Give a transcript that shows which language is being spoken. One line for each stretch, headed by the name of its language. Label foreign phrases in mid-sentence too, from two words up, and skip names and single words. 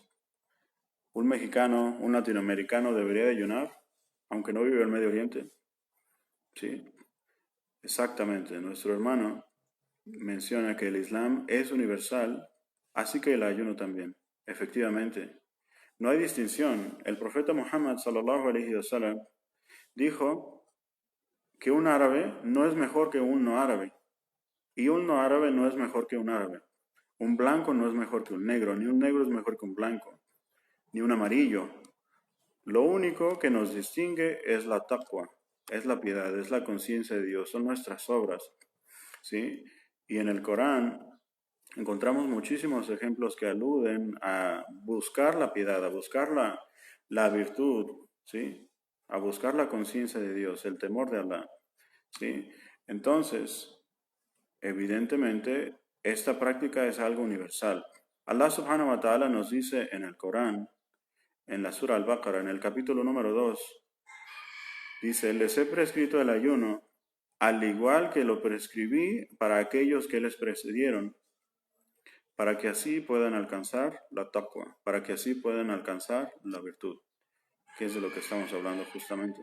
Spanish: ¿Un mexicano, un latinoamericano debería de ayunar, aunque no vive en el Medio Oriente? Sí, exactamente. Nuestro hermano menciona que el Islam es universal, así que el ayuno también. Efectivamente, no hay distinción. El profeta Muhammad
Arabic: صلى الله عليه وسلم
Spanish: dijo que un árabe no es mejor que un no árabe y un no árabe no es mejor que un árabe. Un blanco no es mejor que un negro, ni un negro es mejor que un blanco, ni un amarillo. Lo único que nos distingue es la taqwa, es la piedad, es la conciencia de Dios, son nuestras obras, ¿sí? Y en el Corán encontramos muchísimos ejemplos que aluden a buscar la piedad, a buscar la virtud, ¿sí? A buscar la conciencia de Dios, el temor de Allah, ¿sí? Entonces, evidentemente, esta práctica es algo universal.
Arabic: الله سبحانه وتعالى
Spanish: nos dice en el Corán, en la Sura Al-Baqarah, en el capítulo número 2, dice, les he prescrito el ayuno, al igual que lo prescribí para aquellos que les precedieron, para que así puedan alcanzar la taqwa, para que así puedan alcanzar la virtud, que es de lo que estamos hablando justamente.